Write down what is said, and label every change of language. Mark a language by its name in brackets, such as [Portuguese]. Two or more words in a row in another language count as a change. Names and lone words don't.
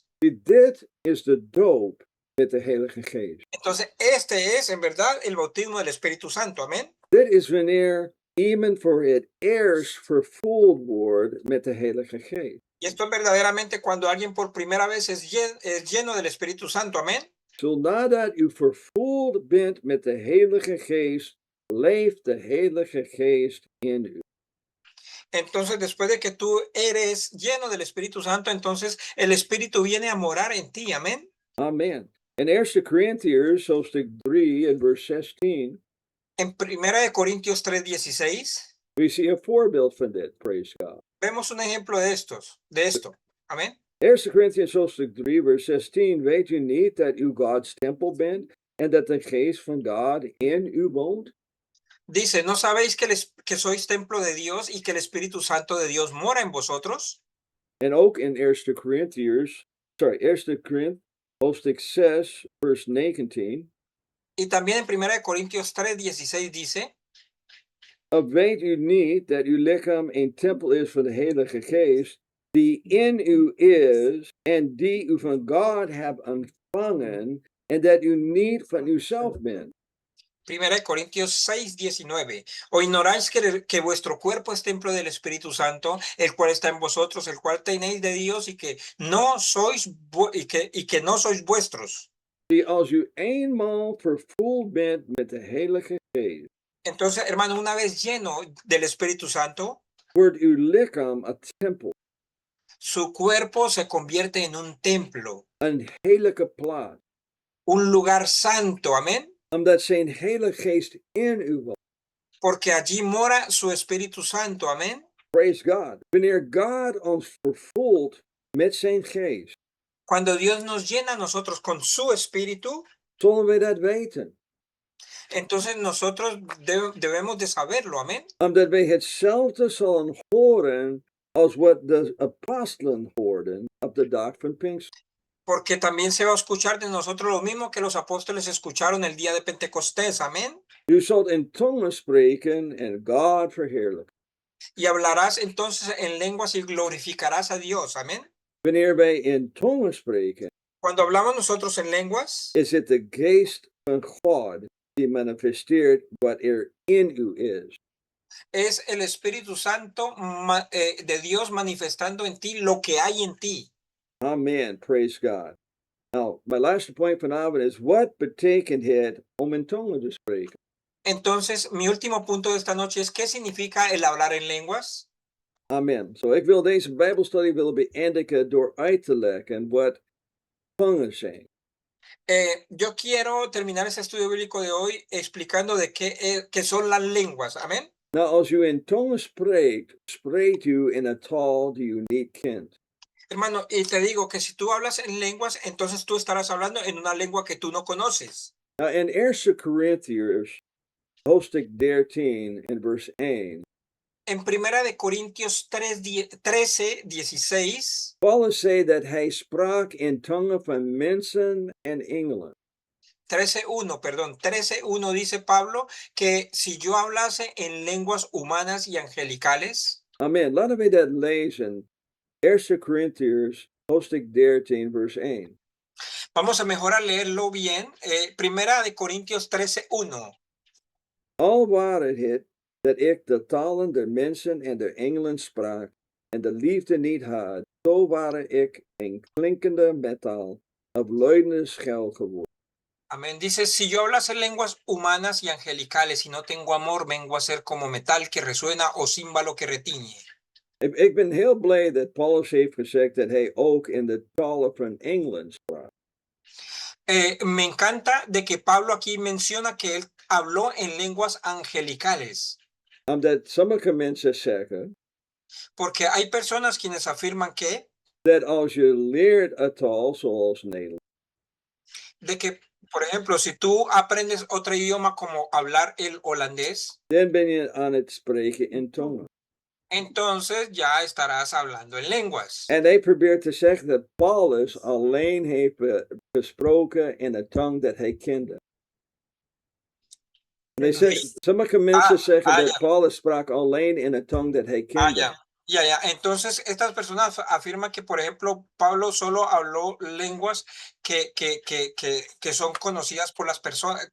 [Dutch] Dit is de doop met de Heilige Geest. [Spanish] Entonces, este es en verdad el bautismo del Espíritu Santo. Amén. [Dutch] Dit is wanneer iemand voor het eerst vervuld wordt met de Heilige Geest. [Spanish] Y esto es verdaderamente cuando alguien por primera vez es lleno del Espíritu Santo. Amén. [Dutch] Nadat u vervuld bent met de Heilige Geest, leeft de Heilige Geest in u. [Spanish] Entonces, después de que tú eres lleno del Espíritu Santo, entonces el Espíritu viene a morar en ti. Amén. [English] Amen. In 1 Corinthians, hoofdstuk 3 and verse 16, [Spanish] En 1 Corintios 3:16, [English] we see a [Dutch] voorbeeld van dit, [English] praise God. [Spanish] vemos un ejemplo de esto. Amén. [Dutch] 1 Corinthians hoofdstuk 3 vers 16, weet u niet dat u Gods tempel bent en dat de geest van God in u woont? [Spanish] Dice, ¿no sabéis que sois templo de Dios y que el Espíritu Santo de Dios mora en vosotros? [Dutch] En ook in 1 Corinthians hoofdstuk 6 vers 19, [Spanish] Y también en 1 Corintios 3:16 dice, [Dutch] of weet u niet dat uw lichaam een tempel is van de Heilige Geest, die in u is en die u van God hebt ontvangen en dat u niet van uzelf bent? [Spanish] 1 Corintios 6:19. ¿O ignoráis que vuestro cuerpo es templo del Espíritu Santo, el cual está en vosotros, el cual tenéis de Dios y que no sois no sois vuestros? [Dutch] Die als u eenmaal vervuld bent met de Heilige Geest, [Spanish] Entonces, hermano, una vez lleno del Espíritu Santo, [Dutch] wordt uw lichaam een tempel, [Spanish] su cuerpo se convierte en un templo, [Dutch] een heilige plaats, [Spanish] un lugar santo. Amén. [Dutch] omdat zijn Heilige Geest in u woont. [Spanish] Porque allí mora su Espíritu Santo. Amén. [English] Praise God. [Dutch] Wanneer God ons vervult met zijn Geest, [Spanish] Cuando Dios nos llena a nosotros con su Espíritu, [Dutch] zullen we dat weten. [Spanish] entonces nosotros debemos de saberlo. Amén. [Dutch] Omdat wij hetzelfde zullen horen als wat de apostelen hoorden op de dag van Pinkster. [Spanish] Porque también se va a escuchar de nosotros lo mismo que los apóstoles escucharon el día de Pentecostés. Amén. [Dutch] U zult in tongen spreken en God verheerlijken. [Spanish] Y hablarás entonces en lenguas y glorificarás a Dios. Amén. [Dutch] Wanneer wij in tongen spreken, [Spanish] Cuando hablamos nosotros en lenguas, [Dutch] is het de geest van God die manifesteert wat er in u is. [Spanish] es el Espíritu Santo de Dios manifestando en ti lo que hay en ti. [English] Amen. Praise God. Now, my last point [Dutch] vanavond is, wat betekent het om in tongen te spreken? [Spanish] Entonces, mi último punto de esta noche es, ¿qué significa el hablar en lenguas? Amen. [Dutch] So ik wil deze Bijbelstudie beëindigen door uit te leggen wat tongen zijn. [Spanish] Yo quiero terminar este estudio bíblico de hoy explicando de qué son las lenguas. Amén. [Dutch] Nou, als u in tongen spreekt, spreekt u in een taal die u niet kent. [Spanish] Hermano, y te digo que si tú hablas en lenguas, entonces tú estarás hablando en una lengua que tú no conoces. [Dutch] Nou, in 1 Corinthians, hoofdstuk 13 en vers 1, [Spanish] En 1 Corintios 13:16, [Dutch] Paulus zei dat hij sprak in tongen van mensen en engelen. [Spanish] 13:1 dice Pablo que si yo hablase en lenguas humanas y angelicales. [Dutch] Amen. Laten we dat lezen. 1 Corinthians, hoofdstuk 13, vers 1. [Spanish] Vamos a mejorar leerlo bien. 1 Corintios 13:1. [Dutch] Al ware het dat ik de talen der mensen en der engelen sprak en de liefde niet had, zo ware ik een klinkende metaal of luidende schel geworden. [Spanish] Amén. Dice, si yo hablase lenguas humanas y angelicales y no tengo amor, vengo a ser como metal que resuena o címbalo que retiñe. [Dutch] Ik ben heel blij dat Paulus heeft gezegd dat hij ook in de talen van engelen sprak. [Spanish] Me encanta de que Pablo aquí menciona que él habló en lenguas angelicales. [Dutch] Omdat sommige mensen zeggen [Spanish] Porque hay personas quienes afirman que, [Dutch] dat als je leert een taal zoals Nederlands, [Spanish] de que, por ejemplo, si tú aprendes otro idioma como hablar el holandés, [Dutch] dan ben je aan het spreken in tongen. [Spanish] entonces ya estarás hablando en lenguas. [Dutch] En hij probeert te zeggen dat Paulus alleen heeft gesproken in een tong dat hij kende. En hij zegt, sommige mensen zeggen dat ja. Paulus sprak alleen in een tong dat hij kende. [Spanish] Ya. Entonces, estas personas afirman que, por ejemplo, Pablo solo habló lenguas que son conocidas por las personas.